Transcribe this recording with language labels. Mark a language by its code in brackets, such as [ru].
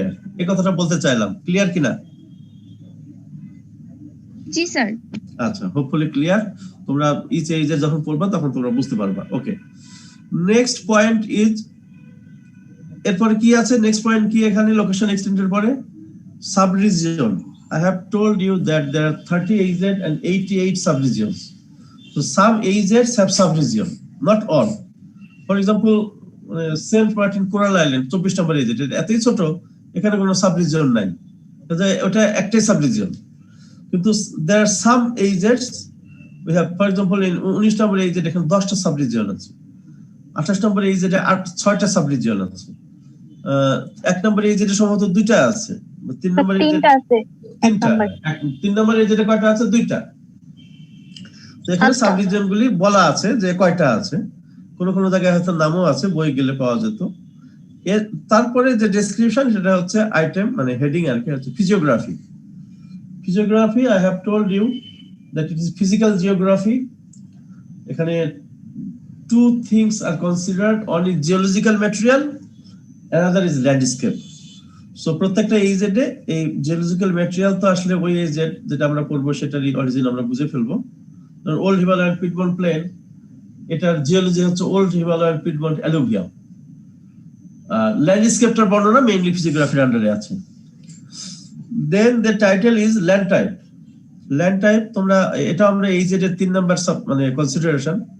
[bn] আর এই কথাটা বলতে চাইলাম, ক্লিয়ার কিনা? জি স্যার। আচ্ছা, হোপফুলি ক্লিয়ার। তোমরা ইচ AZ যখন পড়বা তখন তোমরা বুঝতে পারবা। ওকে, [en] next point is, [bn] এরপরে কি আছে? নেক্সট পয়েন্ট কি এখানে লোকেশন এক্সটেন্ডের পরে? Sub-region. [en] I have told you that there are 30 AZ and 88 sub-regions. So some AZs have sub-region, not all. For example, [bn] Saint Martin Coral Island 24 number AZ, এতই ছোট, এখানে কোনো সাব-রিজিয়ন নাই, ওটা একটাই সাব-রিজিয়ন। কিন্তু [en] there are some AZs we have, for example in [bn] 19 number AZ এখানে 10টা সাব-রিজিয়ন আছে, 28 নম্বর AZ এ 6টা সাব-রিজিয়ন আছে, 1 নম্বর AZ এ সম্ভবত 2টা আছে, 3 নম্বর AZ 3টা আছে। 3 নম্বর AZ এ কয়টা আছে? 2টা। তো এখানে সাব-রিজিয়ন গুলি বলা আছে যে কয়টা আছে, কোন কোন জায়গায় হয়তো নামও আছে, বই গেলে পাওয়া যেত। এর তারপরে যে ডেসক্রিপশন সেটা হচ্ছে আইটেম, মানে হেডিং আর কি, হচ্ছে physiography. [en] Physiography, I have told you that it is physical geography. [bn] এখানে [en] two things are considered, one is geological material, another is landscape. [bn] So প্রত্যেকটা AZ এ এই জিওলজিক্যাল ম্যাটেরিয়াল তো আসলে ওই AZ যেটা আমরা পড়বো সেটারই অরিজিন আমরা বুঝে ফেলবো। ওল্ড হিমালয়ান পিটমন্ট প্লেন, এটার জিওলজি হচ্ছে ওল্ড হিমালয়ান পিটমন্ট অ্যালুভিয়াম। ল্যান্ডস্কেপটার বর্ণনা মেইনলি ফিজিওগ্রাফির আন্ডারে আছে। [en] Then the title is land type. [bn] Land type তোমরা এটা আমরা AZ এর 3 নাম্বার মানে কনসিডারেশন।